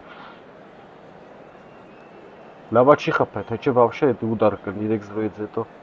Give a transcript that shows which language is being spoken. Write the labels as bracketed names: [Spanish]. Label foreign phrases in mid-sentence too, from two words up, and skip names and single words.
[Armenian] Լավա չի խփել, թե չէ [Russian] вообще это удар [Armenian] կրնի 3-0-ից հետո։